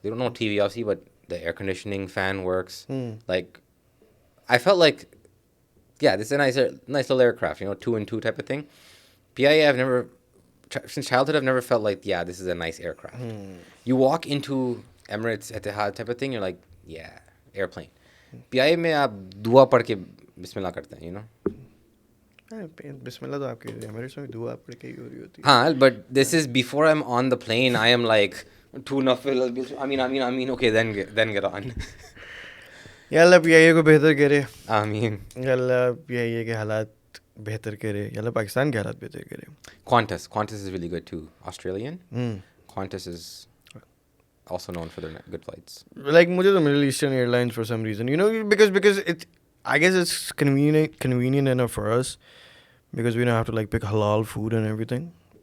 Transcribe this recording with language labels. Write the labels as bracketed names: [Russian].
[English] They don't know TV, obviously, but the air conditioning fan works. Like, I felt like, yeah, this is a nice little aircraft, you know, 2-and-2 type of thing. PIA, I've never, since childhood, I've never felt like, yeah, this is a nice aircraft. You walk into Emirates, Etihad type of thing, you're like, yeah, airplane. [Hindi] PIA में आप दुआ पढ़ के बिस्मिल्लाह करते हैं, [English] you know. [Hindi] बिस्मिल्लाह तो आपकी मेरे से दुआ पढ़ के ही हो रही होती है. [English] हाँ, but this is before I'm on the plane. I am like, two nafil. I mean. Okay, then get on. [Hindi] या अल्लाह पीआईए को बेहतर करे. [English] I mean, [Hindi] या अल्लाह पीआईए के हालात बेहतर करे. या अल्लाह पाकिस्तान के हालात बेहतर करे. [English] Qantas is really good too. Australian. Qantas is also known for their good flights. Like [Hindi] मुझे तो [English] Middle Eastern Airlines for some reason, you know, because it, I guess it's convenient enough for us because we don't have to like pick halal food and everything.